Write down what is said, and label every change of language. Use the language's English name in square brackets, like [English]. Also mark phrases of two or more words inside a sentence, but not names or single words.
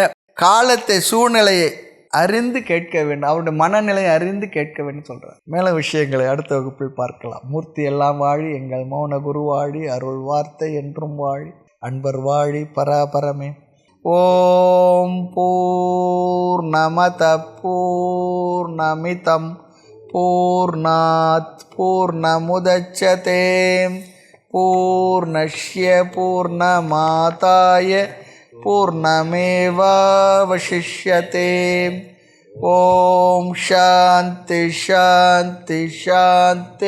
[Tamil] காலத்தை சூழ்நிலையை அறிந்து கேட்க வேண்டும், அவருடைய மனநிலையை அறிந்து கேட்க வேண்டும் சொல்கிறார். மேலும் விஷயங்களை அடுத்த வகுப்பில் பார்க்கலாம். மூர்த்தி எல்லாம் வாழி, எங்கள் மௌன குரு வாழி, அருள் வார்த்தை என்றும் வாழி, அன்பர் வாழி, பராபரமே. [Sanskrit] ओम् पूर्णमदः पूर्णमिदम् पूर्णात् पूर्णमुदच्यते पूर्णस्य पूर्णमादाय पूर्णमेवावशिष्यते. ओम् शान्तिः शान्तिः शान्तिः.